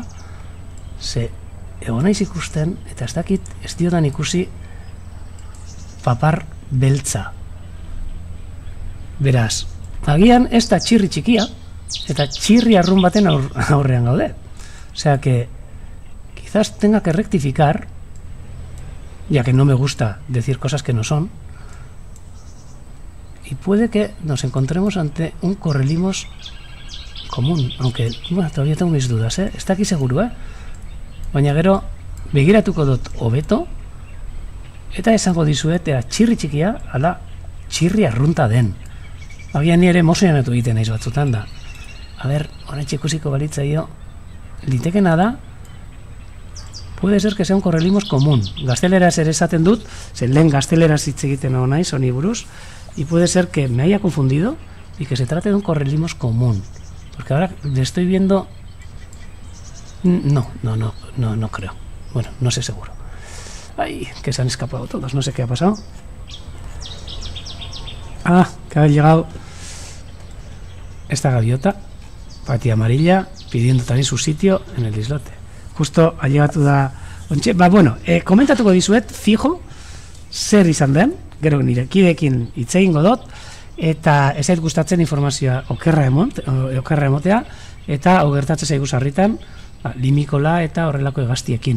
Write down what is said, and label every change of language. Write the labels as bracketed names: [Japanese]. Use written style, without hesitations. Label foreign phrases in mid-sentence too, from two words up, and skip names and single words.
[Basque] Ze egon naiz ikusten, eta ez dakit ez diotan ikusi papar beltza. Beraz, agian ez da txirri txikia, eta txirri arrun baten aurrean gaude. [Spanish] Osea que quizás tenga que rectificar, ya que no me gusta decir cosas que no son, y puede que nos encontremos ante un correlimos común, aunque bueno, todavía tengo mis dudas, está aquí seguro, [Basque] baina gero begiratuko dut hobeto eta esango dizuet ea txirri txikia ala txirri arrunta den. Agian ni ere emozionatu egiten naiz batzutan da. A ber, honetxe ikusiko balitzaio, litekena da, [Spanish] puede ser que sea un correlimos común. [Basque] Gazteleraz ere esaten dut, zen lehen gazteleraz hitz egiten hau naiz, honi buruz, [Spanish] y puede ser que me haya confundido y que se trate de un correlimos común. Porque ahora le estoy viendo... No creo. Bueno, no sé seguro. Ay, que se han escapado todos, no sé qué ha pasado. Ah, que ha llegado esta gaviota, patilla amarilla, pidiendo también su sitio en el islote. Justo ha llegado da... [Basque] bueno, komentatuko dizuet, fijo, zer izan den, gero nire kideekin hitz egingo dut, eta ez zait gustatzen informazioa okerra emotea, eta ogertatze zaigu sarritan, limikola eta horrelako hegaztiekin.